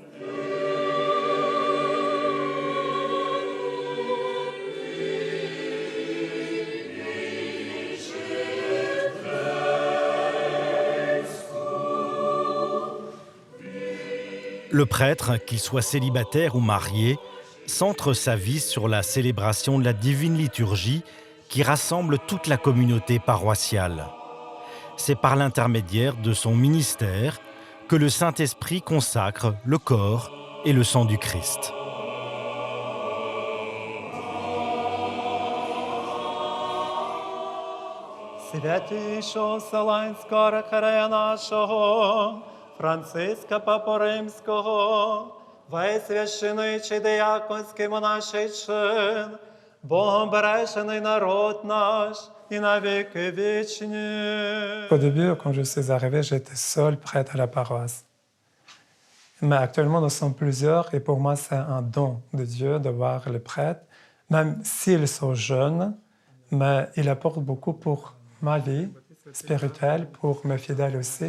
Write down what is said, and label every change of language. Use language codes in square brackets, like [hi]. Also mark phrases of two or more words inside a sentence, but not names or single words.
[fr] Le prêtre, qu'il soit célibataire ou marié, centre sa vie sur la célébration de la divine liturgie qui rassemble toute la communauté paroissiale. C'est par l'intermédiaire de son ministère que le Saint-Esprit consacre le corps et le sang du Christ. [uk] Святійшого Вселенського архиерея нашого, Франциска Папу Римського, весь священичий дияконський монаший чин, Богом бережений народ наш [ru] и на веки вечные. [fr] Au début, quand je suis arrivé, j'étais seul prêtre à la paroisse. Mais actuellement, nous sommes plusieurs et pour moi, c'est un don de Dieu de voir les prêtres, même s'ils sont jeunes, mais ils apportent beaucoup pour ma vie spirituelle, pour mes fidèles aussi.